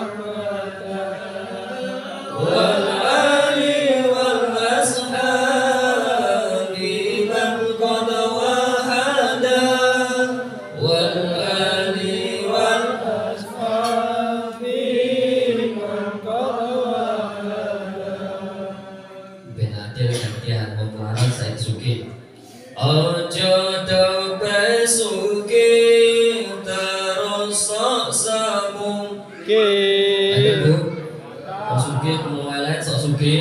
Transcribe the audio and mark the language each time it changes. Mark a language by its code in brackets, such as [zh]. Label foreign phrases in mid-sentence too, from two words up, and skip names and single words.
[ar] والآل والأصحاب من قد وحدا والآل أصحاب من قد [jv] Ben Adil gantian wong larang saiki sugih. Ojo dope sugih terus sok sambung. Ayo Bu, sok sugih mulai sok sugih.